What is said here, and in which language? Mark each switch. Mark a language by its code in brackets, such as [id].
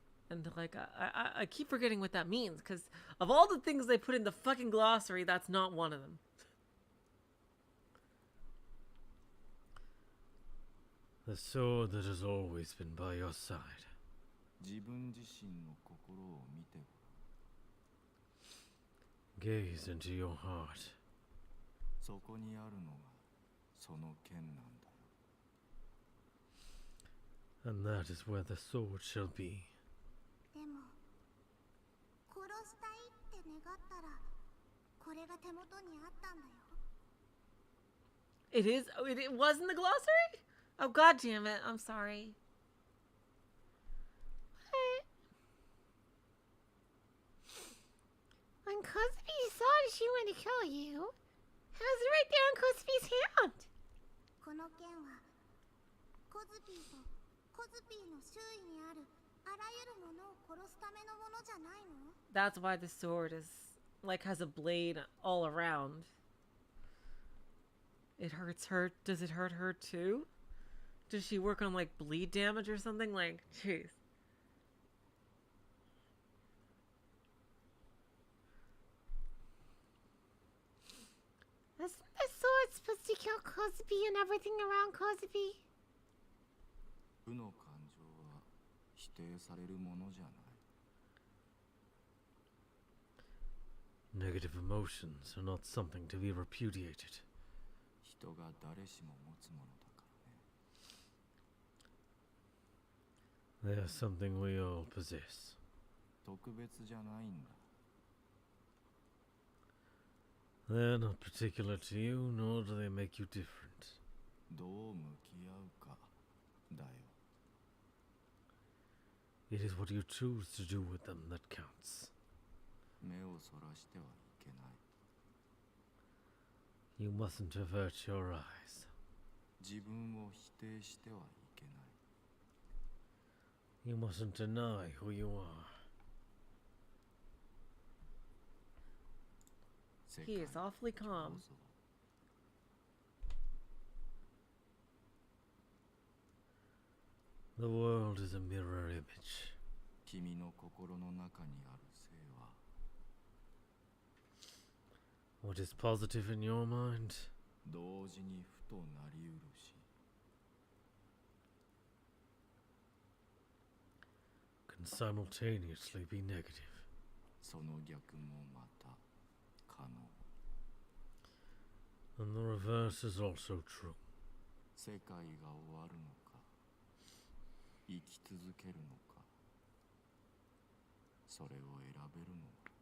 [en] And, like, I keep forgetting what that means, because of all the things they put in the fucking glossary, that's not one of them. The sword that has always been by your side. [ja] 自分自身の心を見てごらん。 [en] Gaze into your heart. [ja] そこにあるのがその剣なんだよ。 [en] And that is where the sword shall be. [ja] でも、殺したいって願ったら、これが手元にあったんだよ。 [en] It is? Oh, it was in the glossary? Oh, god damn it. I'm sorry. What? When Kosubi thought she wanted to kill you, it was right there in Kosubi's hand. [ja] この剣は、コズビーとコズビーの周囲にあるあらゆるものを殺すためのものじゃないの? [en] That's why the sword is, like, has a blade all around. It hurts her. Does it hurt her too? Does she work on, like, bleed damage or something? Like, jeez. Isn't the sword supposed to kill Kosubi and everything around Kosubi? [ja] 負の感情は否定されるものじゃない。 [en] Negative emotions are not something to be repudiated. [ja] 人が誰しも持つものだからね。 [en] They are something we all possess. [ja] 特別じゃないんだ。 [en] They're not particular to you, nor do they make you different. [ja] どう向き合うかだよ。 [en] It is what you choose to do with them that counts. [ja] 目をそらしてはいけない。 [en] You mustn't avert your eyes. [ja] 自分を否定してはいけない。 [en] You mustn't deny who you are. He is awfully calm. The world is a mirror image. [ja] 君の心の中にある性は [en] What is positive in your mind [ja] 同時にふとなりうるし [en] can simultaneously be negative. [ja] その逆もまた可能。 [en] And the reverse is also true. [ja] 世界が終わるのか生き続けるのかそれを選べるのは